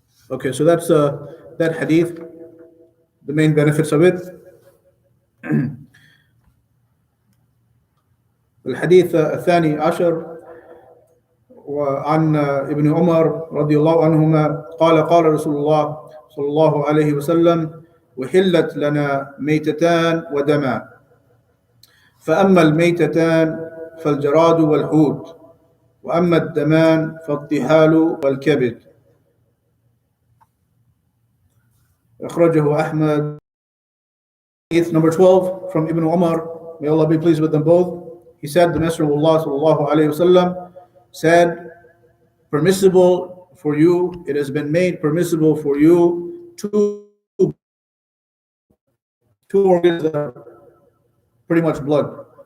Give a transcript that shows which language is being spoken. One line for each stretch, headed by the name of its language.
English: Okay, so that's that hadith, the main benefits of it.
Arabic: الحديث الثاني عشر وعن ابن عمر رضي الله عنهما قال رسول الله صلى الله عليه وسلم وحلت لنا ميتتان ودمان فأما الميتتان فالجراد والحوت وأما الدمان فالطحال والكبد أخرجه أحمد.
English: Hadith number 12 from Ibn Umar, may Allah be pleased with them both. He said, the Messenger of Allah sallallahu alayhi wasallam said, permissible for you, it has been made permissible for you two organs that are pretty much blood.